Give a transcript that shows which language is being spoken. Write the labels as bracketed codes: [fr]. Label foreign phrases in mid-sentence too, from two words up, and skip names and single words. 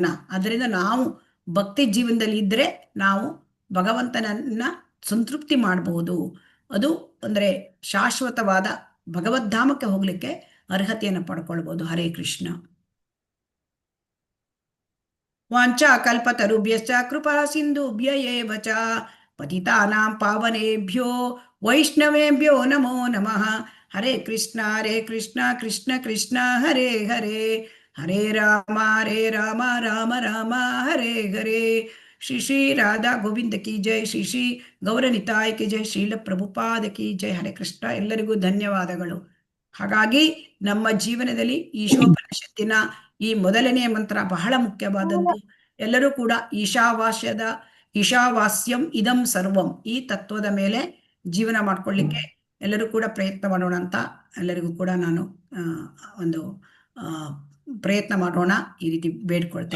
[kn] ಅದರಿಂದ ನಾವು ಭಕ್ತಿ ಜೀವನದಲ್ಲಿ ಇದ್ದರೆ ನಾವು ಭಗವಂತನನ್ನ ಸಂತೃಪ್ತಿ ಮಾಡಬಹುದು. ಅದು ಅಂದರೆ ಶಾಶ್ವತವಾದ ಭಗವದ್ಧಾಮಕ್ಕೆ ಹೋಗ್ಲಿಕ್ಕೆ ಅರ್ಹತೆಯನ್ನು ಪಡ್ಕೊಳ್ಬೋದು. [sa] ಹರೇ ಕೃಷ್ಣ. ವಾಂಚಾ ಕಲ್ಪತರುಭ್ಯಶ್ಚ ಕೃಪಾ ಸಿಂಧುಭ್ಯ ಏವ ಚ ಪತಿತಾನಾಂ ಪಾವನೇಭ್ಯೋ ವೈಷ್ಣವೇಭ್ಯೋ ನಮೋ ನಮಃ. ಹರೇ ಕೃಷ್ಣ ಕೃಷ್ಣ ಕೃಷ್ಣ ಹರೇ ಹರೇ, ಹರೇ ರಾಮ ರಾಮ ರಾಮ ಹರೇ ಹರೇ. [hi] श्री राधा गोविंद की जय, श्री गौरनिताई की जय, श्रील प्रभुपाद की जय. [sa] ಹರೇ ಕೃಷ್ಣ. [kn] ಎಲ್ಲರಿಗೂ ಧನ್ಯವಾದಗಳು. ಹಾಗಾಗಿ ನಮ್ಮ ಜೀವನದಲ್ಲಿ ಈಶೋಪನಿಷತ್ತಿನ ಈ ಮೊದಲನೆಯ ಮಂತ್ರ ಬಹಳ ಮುಖ್ಯವಾದದ್ದು. ಎಲ್ಲರೂ ಕೂಡ [sa] ಈಶಾವಾಸ್ಯಂ ಇದಂ ಸರ್ವಂ, [kn] ಈ ತತ್ವದ ಮೇಲೆ ಜೀವನ ಮಾಡ್ಕೊಳ್ಳಿಕ್ಕೆ ಎಲ್ಲರೂ ಕೂಡ ಪ್ರಯತ್ನ ಮಾಡೋಣ ಅಂತ ಎಲ್ಲರಿಗೂ ಕೂಡ ನಾನು ಒಂದು ಪ್ರಯತ್ನ ಮಾಡೋಣ, ಈ ರೀತಿ ಬೇಡ್ಕೊಳ್ತೇನೆ.